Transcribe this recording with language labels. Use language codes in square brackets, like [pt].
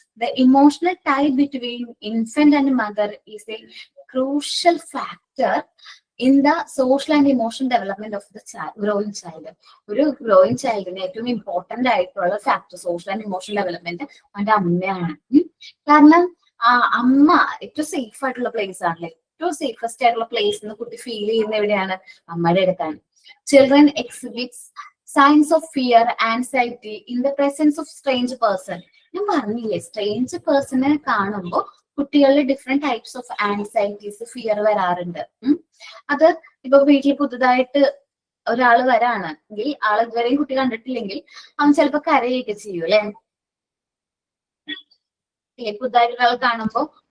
[en] The emotional tie between infant and mother is a crucial factor in the social and emotional development of the growing child. [ml] ഒരു growing ചൈൽഡിന് ഏറ്റവും important ആയിട്ടുള്ള factor social and emotional development അവന്റെ അമ്മയാണ്. കാരണം അമ്മ ഏറ്റവും safe ആയിട്ടുള്ള place ആണല്ലേ. ഏറ്റവും സേഫസ്റ്റ് ആയിട്ടുള്ള പ്ലേസ് എന്ന് കുട്ടി ഫീൽ ചെയ്യുന്ന എവിടെയാണ്? അമ്മയുടെ അടുത്താണ്. [en] Children exhibits signs of fear, anxiety in the presence of strange person. [ml] ഞാൻ പറഞ്ഞില്ലേ, സ്ട്രേഞ്ച് പേഴ്സണെ കാണുമ്പോൾ കുട്ടികളിൽ [en] different types of anxieties, [ml] fear വരാറുണ്ട്. അത് ഇപ്പൊ വീട്ടിൽ പുതുതായിട്ട് ഒരാള് വരാണെങ്കിൽ, ആള് ഇതുവരെയും കുട്ടി കണ്ടിട്ടില്ലെങ്കിൽ അവൻ ചിലപ്പോ കരയൊക്കെ ചെയ്യും അല്ലെ. പുതുതായിട്ട് ഒരാൾ കാണുമ്പോൾ